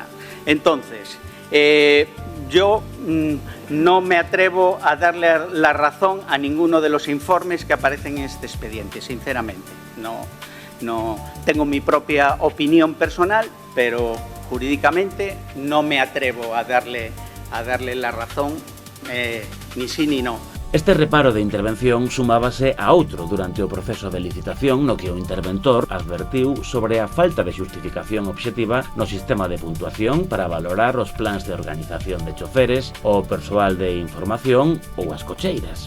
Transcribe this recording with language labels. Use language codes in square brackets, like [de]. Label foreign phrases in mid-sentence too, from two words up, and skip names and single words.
[es] Entonces, yo no me atrevo a darle la razón a ninguno de los informes que aparecen en este expediente, sinceramente. No tengo mi propia opinión personal, pero jurídicamente no me atrevo a darle la razón, ni sí ni no. [gl] Este reparo de intervención sumábase a outro durante o proceso de licitación no que o interventor advertiu sobre a falta de xustificación obxectiva no sistema de puntuación para valorar os plans de organización de choferes, o persoal de información ou as cocheiras.